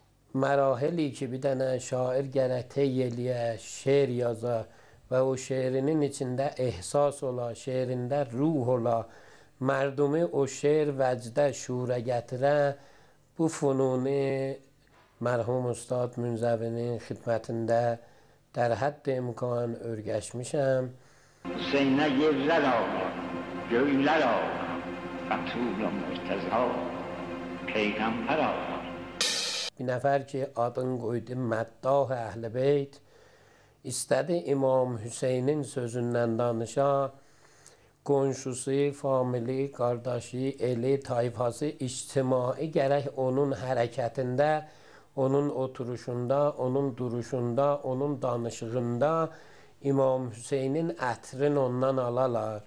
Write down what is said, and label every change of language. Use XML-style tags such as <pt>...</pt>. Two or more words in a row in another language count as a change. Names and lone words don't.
<az>mərahili ki, bir dənə şair gərək tey eləyə, şeir yaza və o şeirinin içində ehsas ola, şeirində ruh ola, mərdumi o şeir vəcdə şuura gətirə, bu fununu mərhum Ustad Münzəvinin xidmətində</az> <fa>در حد امکان</fa> <az>örgəşmişəm. Hüseynə yerlər ağlar, göylər ağlar, Bətul Mürtəza, Peyğəmbər ağlar. Bir nəfər ki, adını qoydu Məddah Əhl-i Beyt, istədi İmam Hüseynin sözündən danışa, qonşusu, famili, qardaşı, eli, tayfası, ictimai gərək onun hərəkətində, onun oturuşunda, onun duruşunda, onun danışığında İmam Hüseynin ətrin ondan alalar.</az>